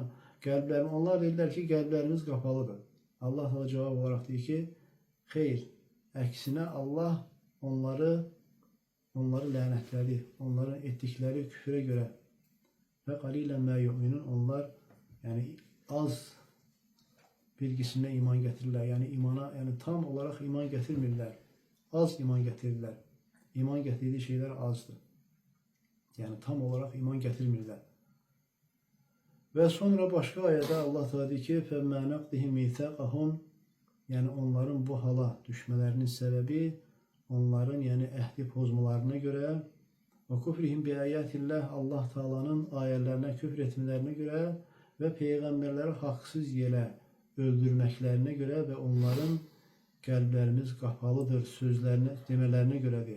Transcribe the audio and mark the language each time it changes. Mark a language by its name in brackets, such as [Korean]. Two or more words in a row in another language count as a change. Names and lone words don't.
[Azerbaijani] Onlar deyirlər ki, qəlblərimiz qapalıdır. Allah da cavab olaraq deyir ki, xeyr, əksinə Allah onları lənətlədi, onların etdikləri küfrə görə və [Arabic] قليلا ما يؤمنون, [Azerbaijani] onlar yəni az bir qismə iman gətirirlər, yəni imana, yəni tam olaraq iman gətirmirlər, az iman gətirirlər, iman gətirdiyi şeylər azdır, yəni tam olaraq iman gətirmirlər. Və sonra başqa ayədə Allah Teala deyir ki, [Arabic] فَمَّا نَقْدِهِمْ مِيثَاقَهُمْ, [Azerbaijani] yəni onların bu hala düşmələrinin səbəbi onların yəni əhdi pozmalarına görə və [Arabic] كفرهم بآيات الله, [Azerbaijani] Allah Taala'nın ayələrinə küfr etmələrinə görə və peyğəmbərləri haqsız yerə öldürməklərinə görə və onların qəlblərimiz qapalıdır sözlərinə demələrinə görədir.